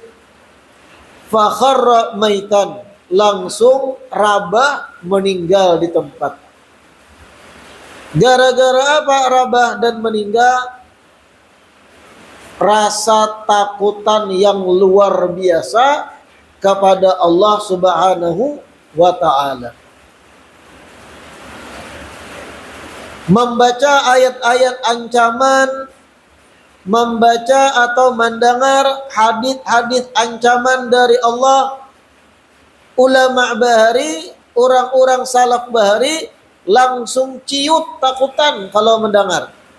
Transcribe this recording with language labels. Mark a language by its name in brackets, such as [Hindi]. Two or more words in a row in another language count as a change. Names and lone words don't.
[Arabic] فخر ميتا, [Banjar] langsung rabah meninggal di tempat. Gara-gara apa rabah dan meninggal? [Indonesian] Rasa takutan yang luar biasa kepada Allah [Arabic] سبحانه وتعالى. [Indonesian] Membaca ayat-ayat ancaman, membaca atau mendengar hadis-hadis ancaman dari Allah, ulama bahari, orang-orang salaf bahari langsung ciut takutan kalau mendengar.